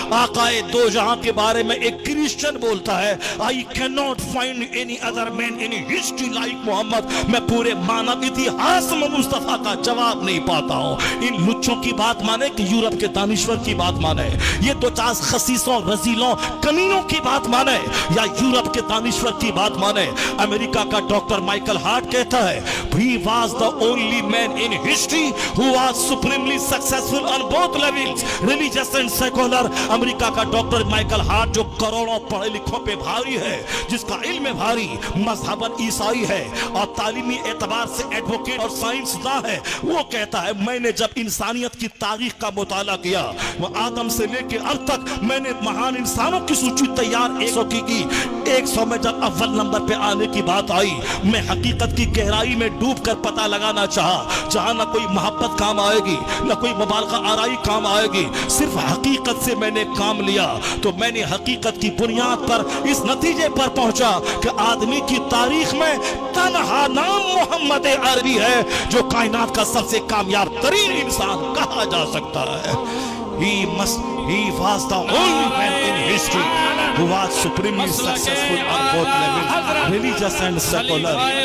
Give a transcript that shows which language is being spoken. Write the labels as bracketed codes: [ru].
[ur] آقائے دو جہاں کے بارے میں ایک کرسچن بولتا ہے [en] I cannot find any other man in history like [ur] محمد. میں پورے مانو اتہاس میں مصطفیٰ کا جواب نہیں پاتا ہوں. ان لچوں کی بات مانے کہ یورپ کے دانشور کی بات مانے, یہ دو چار خسیسوں رزیلوں کمینوں کی بات مانے, یا یورپ کے دانشور کی بات مانے. امریکہ کا ڈاکٹر مائیکل ہارٹ کہتا ہے [en] he was the only man in history who was supremely successful on both levels, religious and secular. [ur] امریکہ کا ڈاکٹر مائیکل ہارٹ جو کروڑوں پڑھے لکھوں پہ بھاری ہے, جس کا علم بھاری, مذہباً عیسائی ہے اور تعلیمی اعتبار سے ایڈوکیٹ اور سائنسداں ہے, وہ کہتا ہے میں نے جب انسانیت کی تاریخ کا مطالعہ کیا, وہ آدم سے لے کے اب تک میں نے مہان انسانوں کی سوچی تیار 100 کی 100 میں جب اول نمبر پہ آنے کی بات آئی, میں حقیقت کی گہرائی میں ڈوب کر پتہ لگانا چاہا, جہاں نہ کوئی محبت کام آئے گی نہ کوئی مبالغہ آرائی کام آئے گی, صرف حقیقت سے میں نے کام لیا. تو میں نے حقیقت کی بنیاد پر اس نتیجے پر پہنچا کہ آدمی کی تاریخ میں تنہا نام محمد عربی ہے جو کائنات کا سب سے کامیاب ترین انسان کہا جا سکتا ہے. [en] He was the only man in history who was supremely successful on both levels, religious and secular.